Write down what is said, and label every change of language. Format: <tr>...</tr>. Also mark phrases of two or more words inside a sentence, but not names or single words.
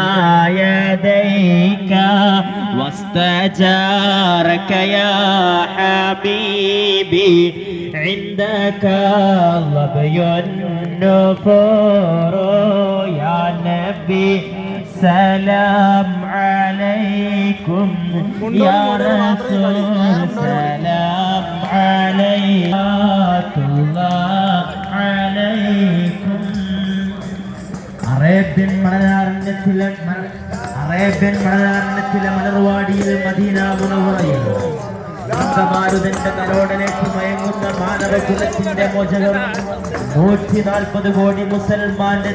<ar>يديك واستجارك يا حبيبي عندك ظبي النفور يا نبي سلام عليكم يا رسول سلام عليكم الله عليكم അറേബ്യൻ</ar> <ml>മണലാരണ്യത്തിലെ മലർവാടിയിൽ മദീന മുനവ്വറയിൽ മാരുതന്റെ കരോടലേക്ക് മയങ്ങുന്ന മാനവകുലത്തിന്റെ മോചകം 140 കോടി മുസൽമാന്റെ</ml>